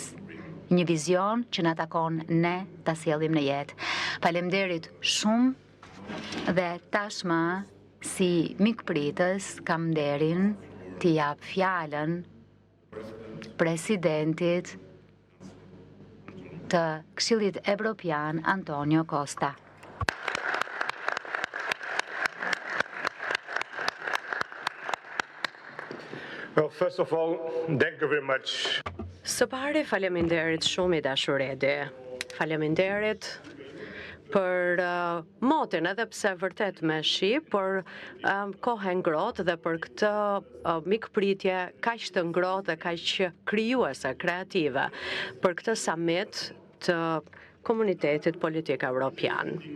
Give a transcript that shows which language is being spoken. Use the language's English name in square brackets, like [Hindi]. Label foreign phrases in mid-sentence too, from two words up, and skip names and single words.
[Albanian] Një vizion që na takon ne ta sjellim në jetë. Faleminderit shumë dhe tashmë si mikpritës kam nderin t'i jap fjalën presidentit të Këshillit Evropian Antonio Costa. [English] Well, first of all, thank you very much. [Albanian] Së pari, faleminderit shumë i dashur Edi. Faleminderit për motin, edhe pse vërtet me shi, por kohë ngrohtë dhe për këtë mikpritje kaq të ngrohtë dhe kaq krijuese, kreative për këtë summit të komunitetit politik evropian.